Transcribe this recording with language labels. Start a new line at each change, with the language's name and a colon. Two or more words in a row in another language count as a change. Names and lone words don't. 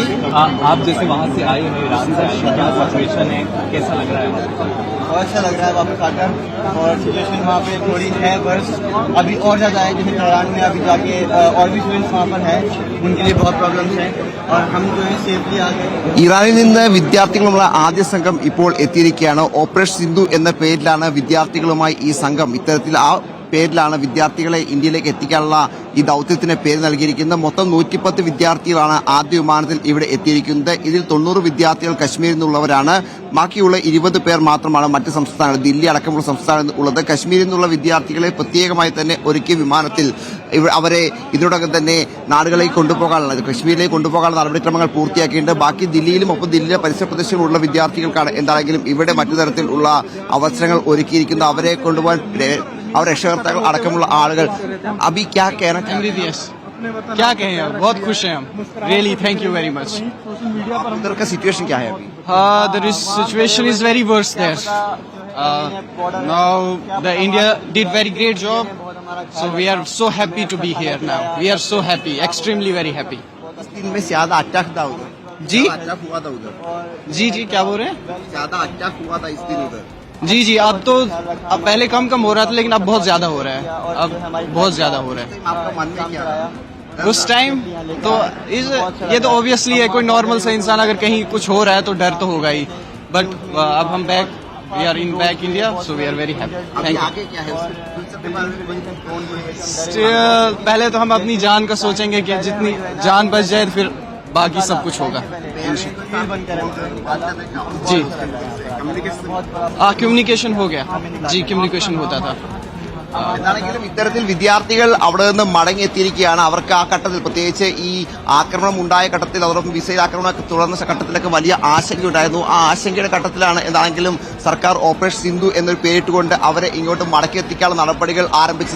Hindi: आप जैसे वहाँ से आए हैं, ईरान से आए हैं, क्या सिचुएशन है, कैसा लग रहा है? बहुत अच्छा लग रहा है वापस आकर। और सिचुएशन वहाँ पे थोड़ी है वर्ष, अभी और ज़्यादा है। जैसे ईरान में अभी जाके और भी स्टूडेंट्स वहाँ पर हैं, उनके लिए बहुत प्रॉब्लम्स हैं और हम जो है सेफली आ गए।
Malayalam: ഇറാനിൽ നിന്ന് വിദ്യാർത്ഥികളുള്ള ആദ്യ സംഘം ഇപ്പോൾ എത്തിയിരിക്കുകയാണ്. ഓപ്പറേഷൻ സിന്ധു എന്ന പേരിലാണ് വിദ്യാർത്ഥികളുമായി ഈ സംഘം ഇത്തരത്തിൽ പേരിലാണ് വിദ്യാർത്ഥികളെ ഇന്ത്യയിലേക്ക് എത്തിക്കാനുള്ള ഈ ദൌത്യത്തിന് പേര് നൽകിയിരിക്കുന്നത്. മൊത്തം 110 വിദ്യാർത്ഥികളാണ് ആദ്യ വിമാനത്തിൽ ഇവിടെ എത്തിയിരിക്കുന്നത്. ഇതിൽ 90 വിദ്യാർത്ഥികൾ കശ്മീരിൽ നിന്നുള്ളവരാണ്. ബാക്കിയുള്ള 20 പേർ മാത്രമാണ് മറ്റ് സംസ്ഥാനങ്ങൾ, ദില്ലി അടക്കമുള്ള സംസ്ഥാനങ്ങളിൽ ഉള്ളത്. കശ്മീരിൽ നിന്നുള്ള വിദ്യാർത്ഥികളെ പ്രത്യേകമായി തന്നെ ഒരുക്കിയ വിമാനത്തിൽ അവരെ ഇതിനോടകം തന്നെ നാടുകളിലേക്ക് കൊണ്ടുപോകാനുള്ള, കശ്മീരിലേക്ക് കൊണ്ടുപോകാനുള്ള നടപടിക്രമങ്ങൾ പൂർത്തിയാക്കിയിട്ടുണ്ട്. ബാക്കി ദില്ലിയിലും ഒപ്പം ദില്ലിയിലെ പരിസര പ്രദേശങ്ങളിലുള്ള വിദ്യാർത്ഥികൾക്കാണ് എന്താണെങ്കിലും ഇവിടെ മറ്റു തരത്തിലുള്ള അവസരങ്ങൾ ഒരുക്കിയിരിക്കുന്നത്. അവരെ കൊണ്ടുപോകാൻ और रक्षाकर्ताक्കൾ അടക്കമുള്ള ആളുകൾ.
Hindi: अभी क्या कहना चाहिए? क्या कहें, बहुत खुश हैं हम,
English: really thank you very much.
Hindi: उधर का सिचुएशन क्या है अभी?
English: The situation is very worse there. Now the India did very great job, so we are so happy to be here now. We are so happy, extremely very happy.
Hindi: दिन में ज्यादा अटैक था उधर? जी अटैक हुआ था उधर? जी क्या बोल रहे हैं? ज्यादा अटैक हुआ था इस दिन उधर? जी अब पहले कम हो रहा था, लेकिन अब बहुत ज्यादा हो रहा है, अब बहुत ज्यादा हो रहा है। आपका मानना क्या है? उस टाइम तो ये तो ऑब्वियसली है, कोई नॉर्मल सा इंसान अगर कहीं कुछ हो रहा है तो डर तो होगा ही, बट अब हम
English: we are in back India, so we are very happy. thank you.
Hindi: आगे क्या है? पहले तो हम अपनी जान का सोचेंगे कि जितनी जान बच जाए फिर बाकी सब कुछ होगा। जी कम्युनिकेशन हो गया, जी कम्युनिकेशन होता था।
Malayalam: എന്താണെങ്കിലും ഇത്തരത്തിൽ വിദ്യാർത്ഥികൾ അവിടെ നിന്ന് മടങ്ങിയെത്തിയിരിക്കുകയാണ്. അവർക്ക് ആ ഘട്ടത്തിൽ, പ്രത്യേകിച്ച് ഈ ആക്രമണം ഉണ്ടായ ഘട്ടത്തിൽ, അതോടൊപ്പം മിസൈൽ ആക്രമണം തുടർന്ന ഘട്ടത്തിലൊക്കെ വലിയ ആശങ്കയുണ്ടായിരുന്നു. ആ ആശങ്കയുടെ ഘട്ടത്തിലാണ് എന്താണെങ്കിലും സർക്കാർ ഓപ്പറേഷൻ സിന്ധു എന്നൊരു പേരിട്ടുകൊണ്ട് അവരെ ഇങ്ങോട്ട് മടക്കിയെത്തിക്കാനുള്ള നടപടികൾ ആരംഭിച്ചത്.